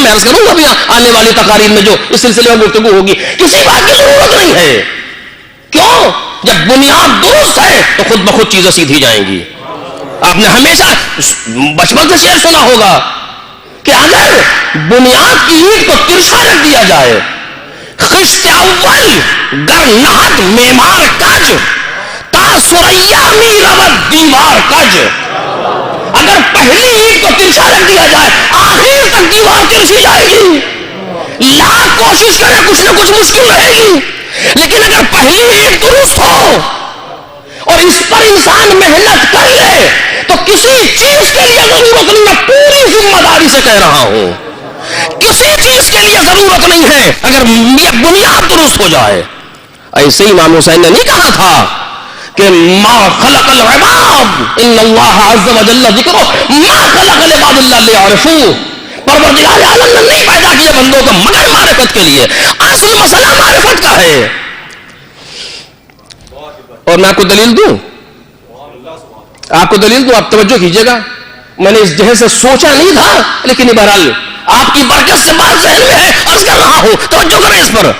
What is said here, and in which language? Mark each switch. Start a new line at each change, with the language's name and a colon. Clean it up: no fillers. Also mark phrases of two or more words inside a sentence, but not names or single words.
Urdu: میں عرض کروں گا ابھی آنے والی تقاریر میں جو اس سلسلے میں گفتگو ہوگی, کسی بات کی ضرورت نہیں ہے. کیوں؟ جب بنیاد درست ہے تو خود بخود چیزیں سیدھی جائیں گی. آپ نے ہمیشہ بچپن سے شعر سنا ہوگا کہ اگر بنیاد کی اینٹ کو ترچھا رکھ دیا جائے,
Persian: خشت اول گر نہت معمار کج, تا سریا می رود دیوار کج.
Urdu: اگر پہلی اینٹ کو ترچھا رکھ دیا جائے, آخر تک دیوار ترچھی جائے گی. لاکھ کوشش کرے کچھ نہ کچھ مشکل رہے گی, لیکن اگر پہلی اینٹ درست ہو اور اس پر انسان محنت کر لے تو کسی چیز کے لیے ضرورت نہیں. میں پوری ذمہ داری سے کہہ رہا ہوں, کسی چیز کے لیے ضرورت نہیں ہے اگر یہ بنیاد درست ہو جائے. ایسے ہی امام حسین نے نہیں کہا تھا کہ
Arabic: ما خلق العباد ان اللہ عز وجل ذکرہ ما خلق العباد الا لیعرفوہ.
Urdu: پروردگار عالم نے نہیں پیدا کیا بندوں کو مگر معرفت کے لیے. اصل مسئلہ معرفت کا ہے. اور میں آپ کو دلیل دوں, آپ توجہ کیجئے گا. میں نے اس جہاز سے سوچا نہیں تھا, لیکن بہرحال آپ کی برکت سے بات ذہن میں ہے, عرض کر رہا ہوں, توجہ کریں اس پر.